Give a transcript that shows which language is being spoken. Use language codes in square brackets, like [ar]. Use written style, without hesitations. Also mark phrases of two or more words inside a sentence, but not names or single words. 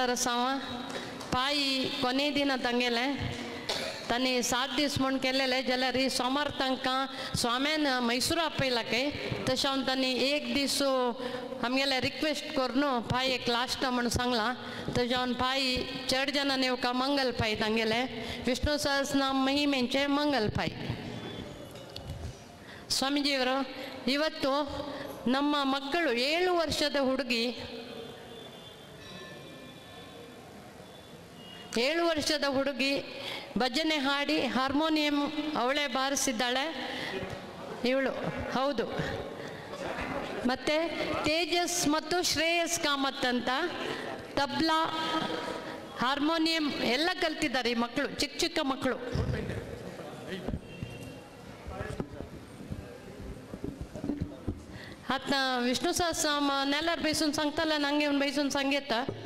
[kok] रसावा पायी कोने दिना तांगेले तांणी 7 दीस म्हूण केलेले जाल्यार ही सोमार तांकां स्वाम्यान मैसूर आपयला काय तशें हांव तांणी एक दीस आमगेले रिक्वेस्ट करून पाय एक लास्ट म्हणून सांगला तशें हांव पायी चड जाणां येवका मंगल पाय तांगेले विष्णु सहस्रनाम महिमेंचे मंगल पाय [kn] ಸ್ವಾಮೀಜಿಯವರು ಇವತ್ತು ನಮ್ಮ ಮಕ್ಕಳು 7 ವರ್ಷದ ಹುಡುಗಿ 7 ವರ್ಷದ ಹುಡುಗಿ ಭಜನೆ ಹಾಡಿ ಹಾರ್ಮೋನಿಯಂ ಅವಳೇ ಬಾರಿಸಿದ್ದಾಳೆ ಇವಳು ಹೌದು ಮತ್ತೆ ತೇಜಸ್ ಮತ್ತು ಶ್ರೇಯಸ್ ಕಾಮತ್ ಅಂತ ತಬ್ಲಾ ಹಾರ್ಮೋನಿಯಂ ಎಲ್ಲ ಕಲ್ತಿದ್ದಾರೆ ಈ ಮಕ್ಕಳು ಚಿಕ್ಕ ಚಿಕ್ಕ ಮಕ್ಕಳು [kok] आता विष्णू सहस्रनाम नेल्यार बैसून सांगताले nange येवन बैसून सांगेता